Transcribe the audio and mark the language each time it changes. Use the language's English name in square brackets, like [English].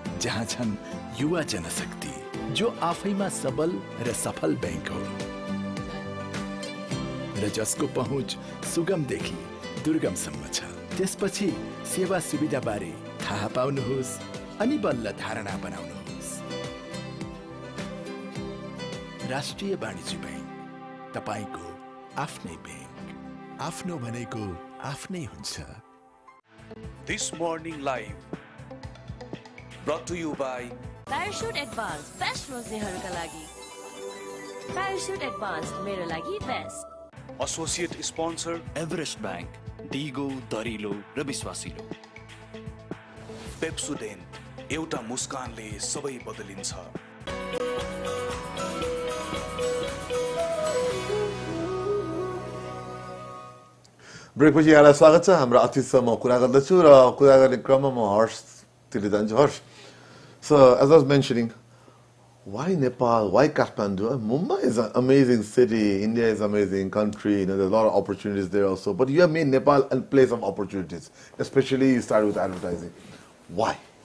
[Nepali] जहाँ छन् युवा जनशक्ति जो आफैमा सबल र सफल बैंक हो र जसको पहुँच सुगमदेखि दुर्गमसम्म छ। त्यसपछि सेवा सुविधा बारे थाहा पाउनुहोस् अनि बल्ल धारणा बनाउनुहोस्। राष्ट्रिय वाणिज्य बैंक तपाईको आफ्नै बैंक। आफ्नो भनेको आफ्नै हुन्छ। [English] This morning live brought to you by [Nepali] Parachute Advanced Best रोज्नेहरूका लागि Parachute Advanced मेरो लागि best [English] associate sponsor [Nepali] Everest bank, दिगो, दरिलो र विश्वासिलो। पेप्सोडेन्ट एउटा मुस्कानले सबै बदलिन्छ। ब्रेकपछि यहाँलाई स्वागत छ। हाम्रो अतिथिसँग म कुरा गर्दछु र कुरा गर्ने क्रममा म हर्षतिर जान्छु। [English] Harsh, so as I was mentioning, why Nepal? Why Kathmandu? Mumbai is an amazing city. India is an amazing country. You know, there's a lot of opportunities there also. But you have made Nepal a place of opportunities. Especially you started with advertising. Why?